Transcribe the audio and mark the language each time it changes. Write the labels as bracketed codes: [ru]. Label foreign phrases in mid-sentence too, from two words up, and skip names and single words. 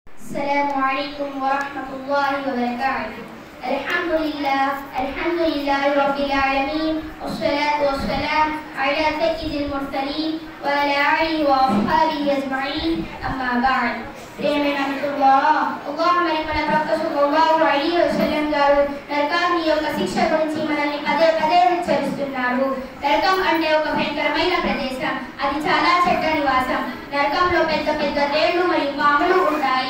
[ar] السلام عليكم ورحمة الله وبركاته الحمد لله رب العالمين. والصلاة والسلام على سيد المرسلين وعلى آله وأصحابه أجمعين. أما بعد. [te] ప్రియమైన మిత్రులారా, అల్లాహ్ మన ప్రవక్త [ar] صلى الله عليه وسلم [te] గారు నరకాగ్ని యొక్క శిక్ష గురించి మనల్ని పదే పదే హెచ్చరిస్తున్నారు. నరకం అంటే ఒక భయంకరమైన ప్రదేశం. అది చాలా చెడ్డ నివాసం. నరకంలో పెద్ద పెద్ద తేళ్లు మరియు పాములు ఉంటాయి.